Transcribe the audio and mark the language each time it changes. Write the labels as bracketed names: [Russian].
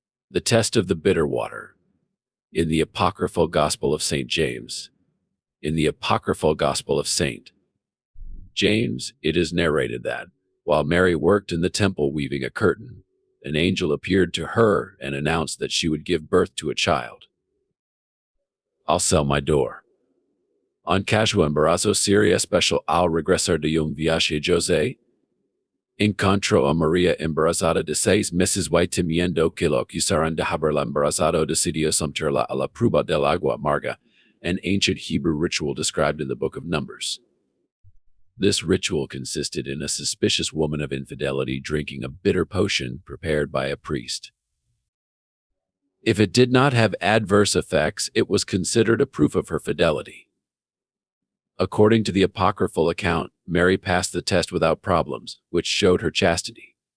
[English] The test of the bitter water. In the apocryphal Gospel of St. James. In the apocryphal Gospel of St. James, it is narrated that, while Mary worked in the temple weaving a curtain, an angel appeared to her and announced that she would give birth to a child. I'll sell my door. [Spanish] En caso embarazo sería especial al regresar de un viaje José, encontró a María embarazada de 6 meses y temiendo que lo acusaran de haberla embarazado decidió someterla a la prueba del agua amarga, [English] an ancient Hebrew ritual described in the Book of Numbers. This ritual consisted in a suspicious woman of infidelity drinking a bitter potion prepared by a priest. If it did not have adverse effects, it was considered a proof of her fidelity. According to the apocryphal account, Mary passed the test without problems, which showed her chastity.